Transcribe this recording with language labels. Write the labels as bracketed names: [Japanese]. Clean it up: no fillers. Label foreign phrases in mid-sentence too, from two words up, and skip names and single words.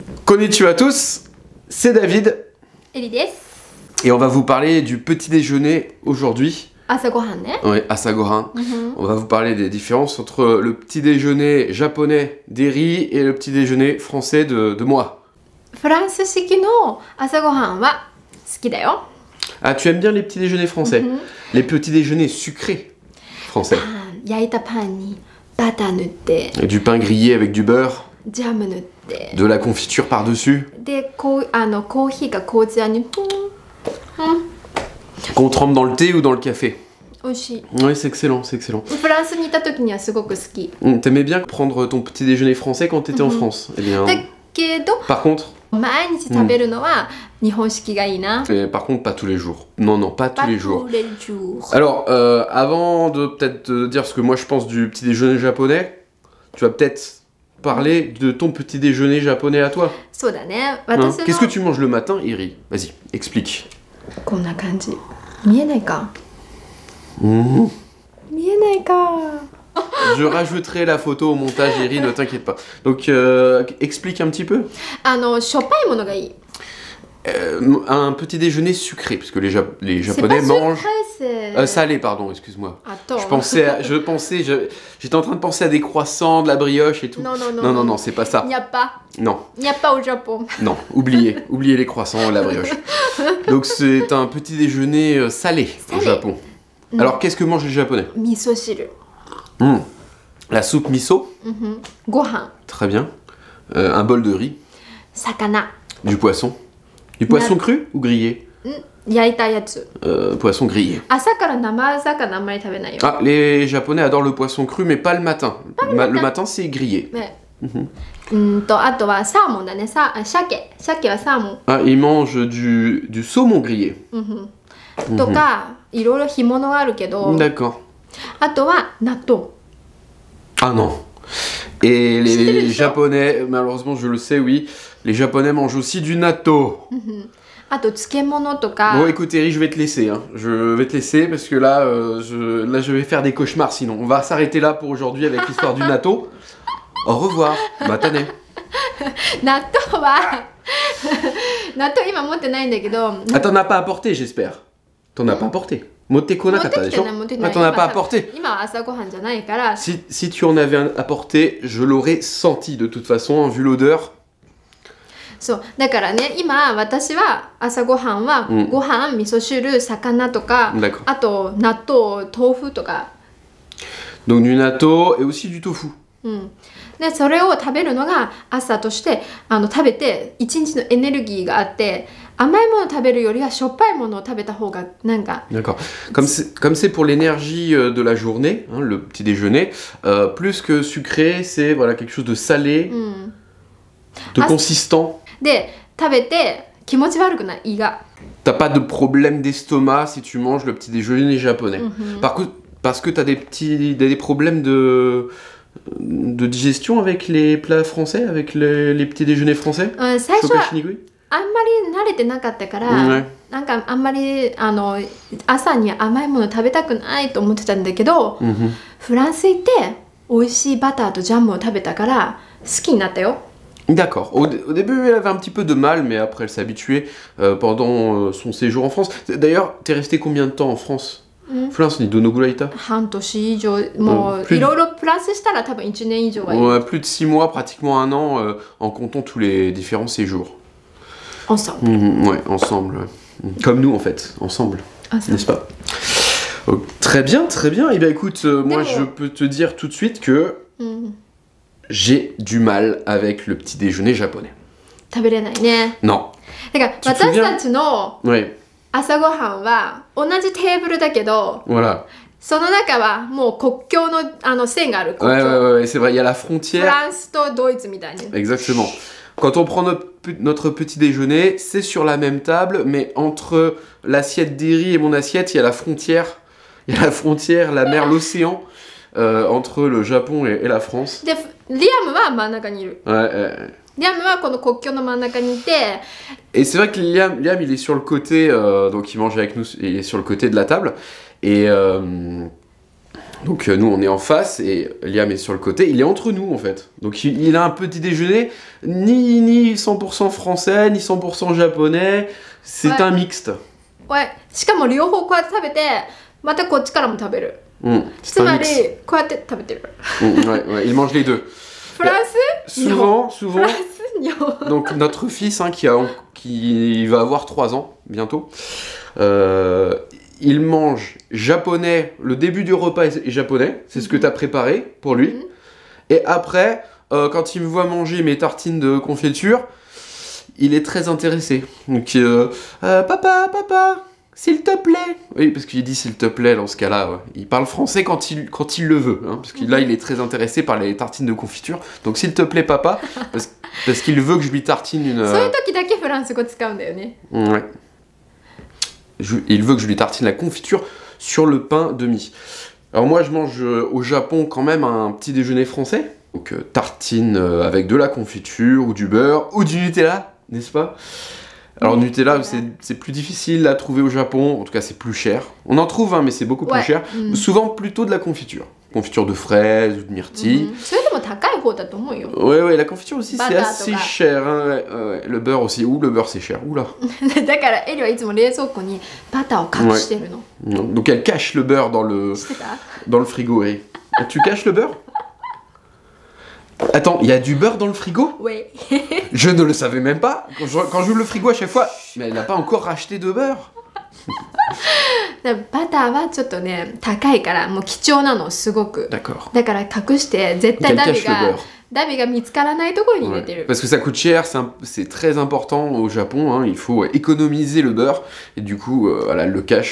[French] Konnichiwa à tous, c'est David. [Japanese] Eli desu. [French] Et on va vous parler du petit déjeuner aujourd'hui. [Japanese] 朝ごはんね. [French] Oui, asagohan. On va vous parler des différences entre le petit déjeuner japonais d'Eri et le petit déjeuner français de moi. [Japanese] フランス式の朝ごはんは好きだよ。 [French] Ah, tu aimes bien les petits déjeuners français? Les petits déjeuners sucrés français. [Japanese] 焼いたパンにバター塗って、 [French] Et du pain grillé avec du beurre, [Japanese] ジャム塗って、 [French] de la confiture par-dessus, [Japanese] でコーヒーか紅茶に [French] qu'on trempe dans le thé ou dans le café. [Japanese] 美味しい。 [French] Oui, c'est excellent, c'est excellent. [Japanese] フランスにいた時にはすごく好き。 [French] T'aimais bien prendre ton petit déjeuner français quand t'étais en France? Eh bien, [Japanese] だけど [French] par contre, [Japanese] 毎日食べるのは日本式がいいな。 [French] par contre, pas tous les jours. Non, non, pas tous les jours. tous les jours. Alors, avant de peut-être te dire ce que moi je pense du petit déjeuner japonais, tu vas peut-être parler de ton petit déjeuner japonais à toi. [Japanese] そうだね。 [French] Hein? [Japanese] 私の [French] Qu'est-ce que tu manges le matin, Iri? Vas-y, explique. [Japanese] こんな感じ。見えないか。 Mmh. 見えないか。 [French] Je rajouterai la photo au montage, Iri, ne t'inquiète pas. Donc, explique un petit peu. [Japanese] しょっぱいものがいい。 [French] Un petit déjeuner sucré, parce que les C'est Japonais pas mangent... sucré, c'est... salé, pardon, excuse-moi. Attends. J'étais en train de penser à des croissants, de la brioche et tout. Non, Non, c'est pas ça. Il n'y a pas. Non, Il n'y a pas au Japon. non, oubliez les croissants et la brioche. Donc c'est un petit déjeuner salé au Salé. Japon. Alors qu'est-ce que mangent les Japonais? [Japanese] 味噌汁。 [French] La soupe miso, [Japanese] ご飯。 [French] très bien. Un bol de riz, [Japanese] 魚。 [French] du poisson. Du poisson cru ou grillé? [Japanese] 焼いたやつ。 [French] Poisson grillé. [Japanese] 朝から生魚あんまり食べないよ。 [French] Ah, les Japonais adorent le poisson cru, mais pas le matin. Le matin, c'est grillé. [Japanese] ね。あとはサーモンだね。鮭。鮭はサーモン。 [French] Ah, ils mangent du saumon grillé. [Japanese] とか、いろいろ干物があるけど、 [French] D'accord. [Japanese] あとは納豆。 [French] Ah non. Et les Japonais, malheureusement je le sais, oui, les Japonais mangent aussi du natto. [Japanese] あと漬物とか。 [French] Bon écoute Eri, je vais te laisser, hein. Je vais te laisser parce que là, je vais faire des cauchemars sinon. On va s'arrêter là pour aujourd'hui avec l'histoire du natto. Au revoir, matane. [Japanese] 納豆は納豆今持ってないんだけど。 [French] Ah t'en as pas apporté j'espère. T'en as pas apporté. [Japanese] 持ってこなかった, [French] déjà. Ah, t'en as pas apporté. [Japanese] 今は朝ごはんじゃないから。 [French] Si tu en avais apporté, je l'aurais senti de toute façon, vu l'odeur. [Japanese] そうだからね今私は朝ごはんはご飯、味噌汁、魚とか [French] D'accord. [Japanese] あと納豆、豆腐とか、 [French] Donc du natto et aussi du tofu. [Japanese] でそれを食べるのが朝として食べて一日のエネルギーがあって甘いものを食べるよりはしょっぱいものを食べた方がなんか [French] D'accord. Comme c'est pour l'énergie de la journée, hein, le petit déjeuner, plus que sucré, c'est voilà, quelque chose de salé, de Ah, consistant. [Japanese] で食べて気持ち悪くない胃が [French] T'as pas de problème d'estomac si tu manges le petit déjeuner japonais. Parce que t'as des problèmes de digestion avec les plats français, avec les petits déjeuners français? [Japanese] 最初は消化しにくい? あんまり慣れてなかったから、なんかあんまり朝に甘いもの食べたくないと思ってたんだけど、フランス行って美味しいバターとジャムを食べたから好きになったよ。 [French] D'accord. Au début, elle avait un petit peu de mal, mais après, elle s'est habituée pendant son séjour en France. D'ailleurs, t'es resté combien de temps en France? [Japanese] France にどのくらいいた? 半年以上もういろいろプラスしたら多分1年以上はいる。 [French] Ouais, plus de 6 mois, pratiquement un an, en comptant tous les différents séjours. Ensemble. Ouais, ensemble. Comme nous, en fait, ensemble. Ensemble. N'est-ce pas? Oh, très bien, très bien. Et bien, écoute, moi, je peux te dire tout de suite que j'ai du mal avec le petit déjeuner japonais. [Japanese] 食べれないね。 [French] Non. [Japanese] だから私たちの [French] Ouais, [Japanese] 朝ごはんは同じテーブルだけど、 [French] voilà. [Japanese] その中はもう国境の線がある。 [French] Ouais, [Japanese] 国境 [French] ouais, c'est vrai, il y a la [Japanese] フ [French] frontière. [Japanese] ランスとドイツみたいに。 [French] Exactement. Quand on prend notre petit déjeuner, c'est sur la même table, mais entre l'assiette d'Eri et mon assiette, il y a la frontière. Il y a la frontière, la mer, l'océan, entre le Japon et la France. [Japanese] でリアムは真ん中にいる。 [French] Ouais, [Japanese] リアムはこの国境の真ん中にいて、 [French] et c'est vrai que Liam, il est sur le côté, donc il mange avec nous, il est sur le côté de la table. Et Donc nous on est en face et Liam est sur le côté, il est entre nous en fait. Donc il a un petit déjeuner ni 100% français, ni 100% japonais, c'est Ouais. un mixte. Ouais. [Japanese] しかも両方こうやって食べて、またこっちからも食べる。 [French] C'est [Japanese] つ [French] un [Japanese] まり [French] mix. [Japanese] こうやって食べてる。 [French] Ouais, il mange les deux. [Japanese] フランス？日本。 [French] Souvent, [Japanese] フランス？日本。 [French] donc notre fils hein, qui va avoir 3 ans bientôt, il mange japonais, le début du repas est japonais, c'est ce que tu as préparé pour lui. Et après, quand il me voit manger mes tartines de confiture, il est très intéressé. Donc, papa, s'il te plaît. Oui, parce qu'il dit s'il te plaît dans ce cas-là. Ouais. Il parle français quand il le veut. Hein, parce que là, il est très intéressé par les tartines de confiture. Donc, s'il te plaît, papa, parce qu'il veut que je lui tartine une. [Japanese] そういう時だけフランス語使うんだよね。 [French] Ouais. Il veut que je lui tartine la confiture sur le pain de mie. Alors moi, je mange au Japon quand même un petit déjeuner français. Donc tartine avec de la confiture ou du beurre ou du Nutella, n'est-ce pas? Alors Oui, Nutella, voilà. c'est plus difficile à trouver au Japon. En tout cas, c'est plus cher. On en trouve, hein, mais c'est beaucoup plus Ouais. cher. Souvent plutôt de la confiture. Confiture de fraises ou de myrtille. [Japanese] それでも高い方だと思うよ。 [French] Ouais, la confiture aussi, c'est Bata, assez toga. cher. Hein, ouais. Le beurre aussi. Ouh, le beurre, c'est cher. Oula. [Japanese] だからエリはいつも冷蔵庫にバターを隠してるの。 [French] Donc elle cache le beurre dans le [Japanese] 知ってた？ [French] Dans le frigo, oui. Tu caches le beurre? Attends, il y a du beurre dans le frigo? Oui. Je ne le savais même pas. Quand j'ouvre le frigo à chaque fois, mais elle n'a pas encore racheté de beurre. [Japanese] バターはちょっとね高いからもう貴重なのすごく。 [French] D'accord. [Japanese] だから隠して絶 [French] Donc [Japanese] 対 [French] elle cache le beurre. [Japanese] ダビが見つからないところに入れ [French] Ouais. [Japanese] てる。 [French] Parce que ça coûte cher, c'est très important au Japon. Hein, il faut économiser le beurre. Et du coup, voilà, elle le cache.